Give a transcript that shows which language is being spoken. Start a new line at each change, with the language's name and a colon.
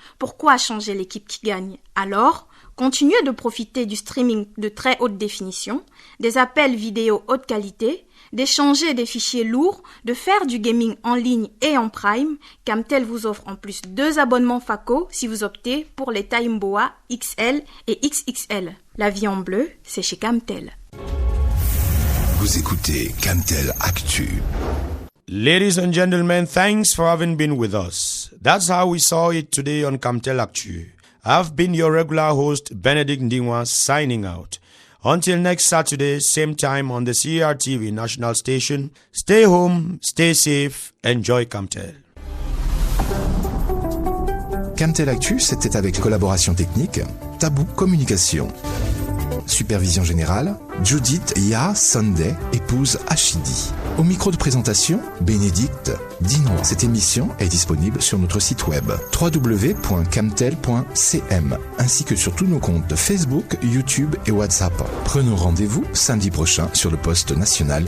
French: Pourquoi changer l'équipe qui gagne? Alors, continuez de profiter du streaming de très haute définition, des appels vidéo haute qualité, d'échanger des fichiers lourds, de faire du gaming en ligne et en prime. Camtel vous offre en plus 2 abonnements FACO si vous optez pour les tailles Mboa XL et XXL. La vie en bleu, c'est chez Camtel. Vous écoutez Camtel Actu.
English: Ladies and gentlemen, thanks for having been with us. That's how we saw it today on Camtel Actu. I've been your regular host, Benedict Ndingwa, signing out. Until next Saturday, same time on the CRTV national station, stay home, stay safe, enjoy Camtel.
French: Camtel Actu, c'était avec collaboration technique, Tabou Communication. Supervision générale, Judith Ya Sunday, épouse Achidi. Au micro de présentation, Bénédicte Dinois. Cette émission est disponible sur notre site web www.camtel.cm ainsi que sur tous nos comptes Facebook, YouTube et WhatsApp. Prenons rendez-vous samedi prochain sur le poste national